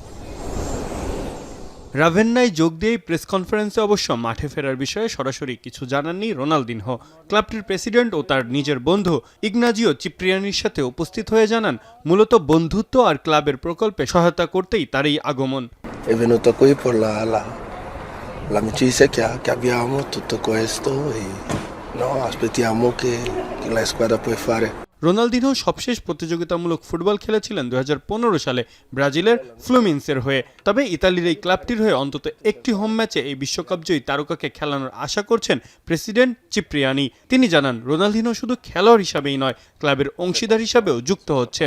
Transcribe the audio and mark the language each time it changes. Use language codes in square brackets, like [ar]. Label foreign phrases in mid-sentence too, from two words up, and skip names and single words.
[bn] রাভেন্নায় যোগ দিয়েই প্রেস কনফারেন্সে অবশ্য মাঠে ফেরার বিষয়ে সরাসরি কিছু জানাননি রোনালদিনহো। ক্লাবটির প্রেসিডেন্ট ও তার নিজের বন্ধু ইগনাজিও চিপ্রিয়ানির সাথে উপস্থিত হয়ে জানান, মূলত বন্ধুত্ব আর ক্লাবের প্রকল্পে সহায়তা করতেই তার এই আগমন। [it] È venuto qui per l'amicizia che abbiamo, tutto questo e no, aspettiamo che la squadra può fare. [bn] রোনালদিনহো সবশেষ প্রতিযোগিতামূলক ফুটবল খেলেছিলেন 2015 সালে ব্রাজিলের ফ্লুমিন্সের হয়ে। তবে ইতালির এই ক্লাবটির হয়ে অন্তত একটি হোম ম্যাচে এই বিশ্বকাপজয়ী তারকাকে খেলানোর আশা করছেন প্রেসিডেন্ট চিপ্রিয়ানি। তিনি জানান, রোনালদিনহো শুধু খেলোয়াড় হিসাবেই নয়, ক্লাবের অংশীদার হিসাবেও যুক্ত হচ্ছেন।